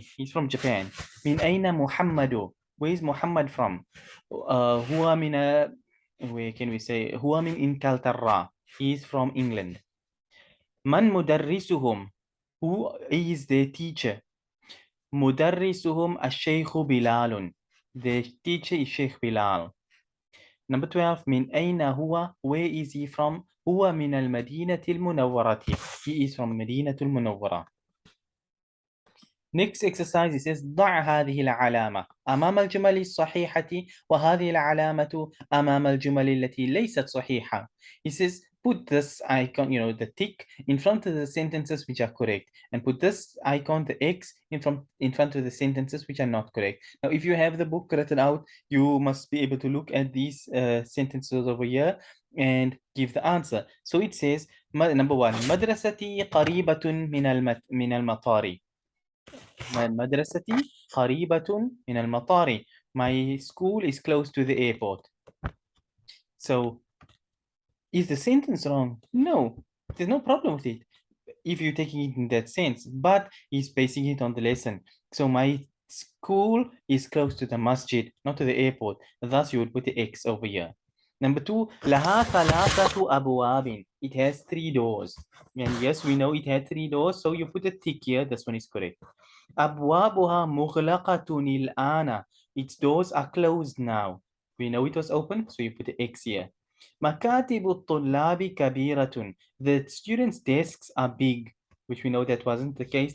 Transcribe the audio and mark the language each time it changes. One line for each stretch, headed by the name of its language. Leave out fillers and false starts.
English: He's from Japan.
Arabic: من أين محمد؟
English: Where is Muhammad from?
Arabic: هو من
English: where can we say
Arabic: هو من إنكلترا.
English: He's from England.
Arabic: من مدرسهم؟
English: Who is the teacher?
Arabic: مدرسهم الشيخ بلال.
English: The teacher is Sheikh Bilal. Number 12.
Arabic: من أين هو?
English: Where is he from?
Arabic: هو من المدينة المنورة.
English: He is from مدينة المنورة. Next exercise, it says
Arabic: ضع هذه العلامة أمام الجمل الصحيحة وهذه العلامة أمام الجمل التي ليست صحيحة.
English: It says put this icon, the tick, in front of the sentences which are correct, and put this icon, the X, in front of the sentences which are not correct. Now, if you have the book written out, you must be able to look at these sentences over here and give the answer. So it says, number 1,
Arabic: مدرستي قريبة من المطار. مدرستي قريبة من المطار.
English: My school is close to the airport. So, is the sentence wrong? No, there's no problem with it if you're taking it in that sense, but he's basing it on the lesson. So my school is close to the masjid, not to the airport. Thus, you would put the X over here. Number 2,
Arabic: لها ثلاثة أبواب.
English: It has 3 doors. And yes, we know it had 3 doors, so you put a tick here. This one is correct.
Arabic: أبوابها مغلقة الآن.
English: Its doors are closed now. We know it was open, so you put the X here.
Arabic: مكاتب الطلاب كبيرة.
English: The students' desks are big, which we know that wasn't the case.